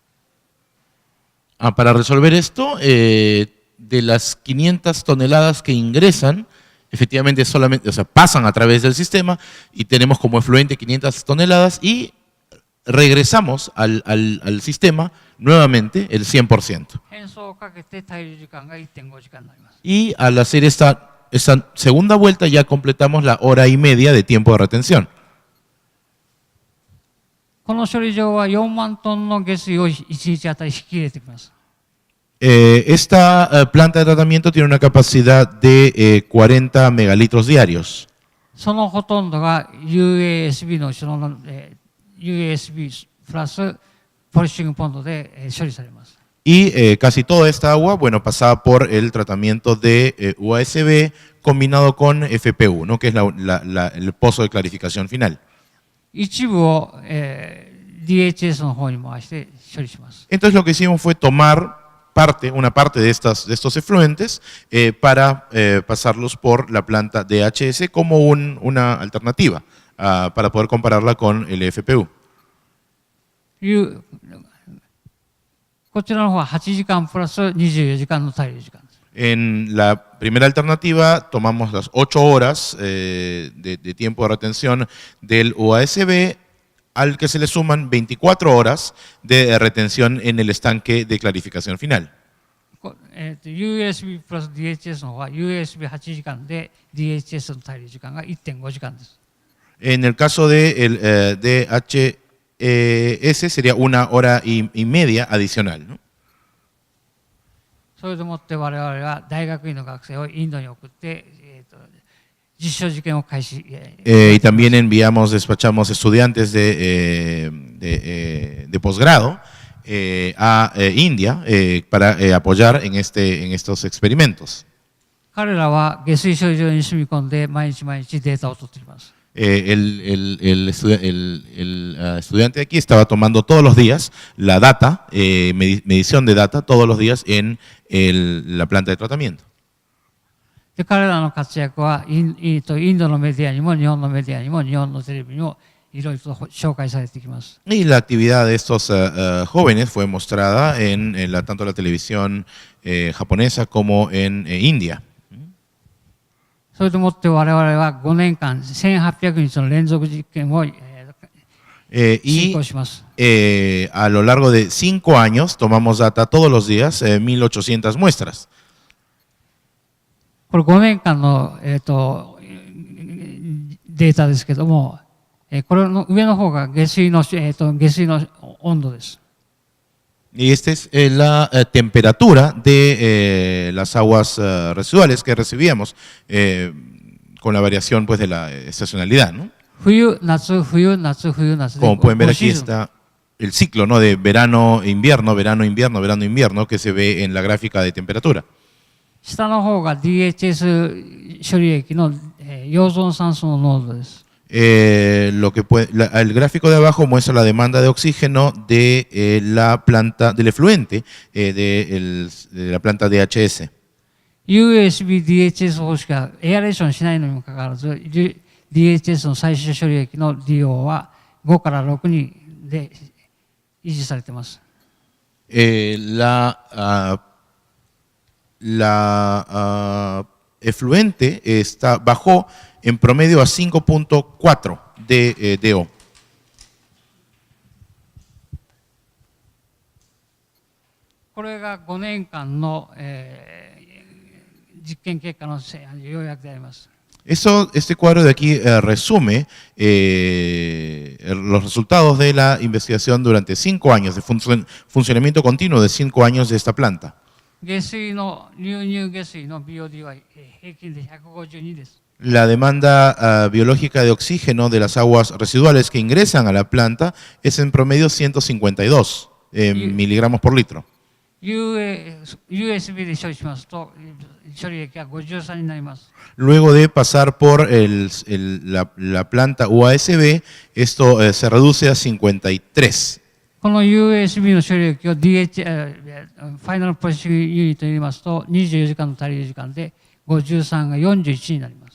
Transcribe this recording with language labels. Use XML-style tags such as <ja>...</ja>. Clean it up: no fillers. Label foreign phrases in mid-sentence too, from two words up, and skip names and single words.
<es>Para resolver esto, de las 500 toneladas que ingresan, efectivamente solamente, o sea, pasan a través del sistema y tenemos como efluente 500 toneladas y regresamos al sistema nuevamente el 100%. Y al hacer esta segunda vuelta ya completamos la hora y media de tiempo de retención.</es> <ja>この処理場は4万トンの下水を1日あたり引き入れてきます。</ja> <es>Esta planta de tratamiento tiene una capacidad de 40 megalitros diarios.</es> <ja>そのほとんどが UASB の後ろの、UASB プラスポリッシングポンドで、処理されます。</ja> <es>Y casi toda esta agua, bueno, pasaba por el tratamiento de UASB combinado con FPU, ¿no? Que es el pozo de clarificación final.</es> <ja>一部を、DHS の方に回して処理します。</ja> <es>Entonces lo que hicimos fue tomar una parte de estos efluentes para pasarlos por la planta DHS como una alternativa para poder compararla con el FPU.</es> <ja>こちらの方は8時間プラス24時間の滞留時間です。</ja> <es>En la primera alternativa tomamos las 8 horas de tiempo de retención del UASB, al que se le suman 24 horas de retención en el estanque de clarificación final.</es> <ja>USB プラス DHS の方は USB8 時間で DHS の滞留時間が 1.5 時間です。</ja> <es>En el caso de el DHS sería 1 hora y media adicional, ¿no?</es> <ja>それでもって我々は大学院の学生をインドに送って、実証実験を開始。</ja> <es>Y también despachamos estudiantes de posgrado a India para apoyar en estos experimentos.</es> <ja>彼らは下水処理場に住み込んで毎日毎日データを取っています。</ja> <es>El estudiante de aquí estaba tomando todos los días la data, medición de data todos los días en la planta de tratamiento.</es> <ja>で彼らの活躍はインドのメディアにも日本のメディアにも日本のテレビにもいろいろと紹介されてきます。</ja> <es>Y la actividad de estos jóvenes fue mostrada tanto en la televisión japonesa como en India.</es> <ja>それでもって我々は5年間1800日の連続実験を進行します。</ja> <es>A lo largo de 5 años tomamos data todos los días, 1800 muestras.</es> <ja>これ5年間の、データですけども、これの上の方が下水の温度です。</ja> <es>Y esta es la temperatura de las aguas residuales que recibíamos con la variación pues, de la estacionalidad, ¿no?</es> <ja>冬、夏、冬、夏、冬、夏で</ja> <es>Como pueden ver</es> <ja>5</ja> <es>aquí</es> <ja>シーズン。</ja> <es>está el ciclo, ¿no? De verano, invierno, verano, invierno, verano, invierno que se ve en la gráfica de temperatura.</es> <ja>下の方が DHS 処理液の溶存酸素の濃度です。</ja> <es>El gráfico de abajo muestra la demanda de oxígeno de la planta, del efluente de la planta DHS.</es> <ja>USB DHS 方式はエアレーションしないのにもかかわらず DHS の最終処理液の利用は5から6にで維持されています。</ja> <es>La efluente bajó en promedio a 5.4 de DO.</es> <ja>これが5年間の、実験結果の要約であります。</ja> <es>Este cuadro de aquí resume los resultados de la investigación durante 5 años, de funcionamiento continuo de 5 años de esta planta.</es> <ja>下水の流入下水の BOD は平均で152です。</ja> <es>La demanda biológica de oxígeno de las aguas residuales que ingresan a la planta es en promedio 152 miligramos por litro.</es> <ja>USB で処理しますと処理液が53になります。</ja> <es>Luego de pasar por la planta UASB, esto se reduce a 53.</es> <ja>この USB の処理液を DH、ファイナルプロセッシングユニットに入れますと24時間の足りる時間で53が41になります。</ja>